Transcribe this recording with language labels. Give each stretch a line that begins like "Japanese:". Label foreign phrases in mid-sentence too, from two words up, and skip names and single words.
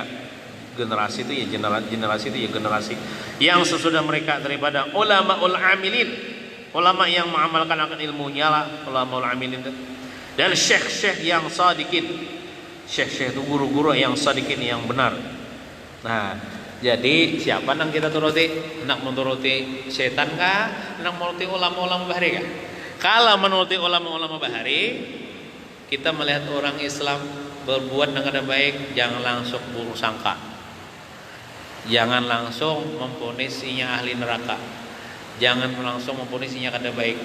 Banjar: Generasi itu ya generasi yang sesudah mereka daripada
Arabic: العلماء العاملين,
Banjar: ulama yang mengamalkan akan ilmunya lah,
Arabic: العلماء العاملين
Banjar: itu. Dan syekh-syekh yang sadikin, syekh-syekh itu guru-guru yang sadikin, yang benar. Nah, jadi siapa yang kita turuti? Nak menuruti setan kah? Nak menuruti ulama-ulama bahari kah? Kalau menuruti ulama-ulama bahari, kita melihat orang Islam berbuat dengan kada baik, jangan langsung buruk sangka, jangan langsung memvonis inya ahli neraka, jangan langsung memvonis inya kada baik.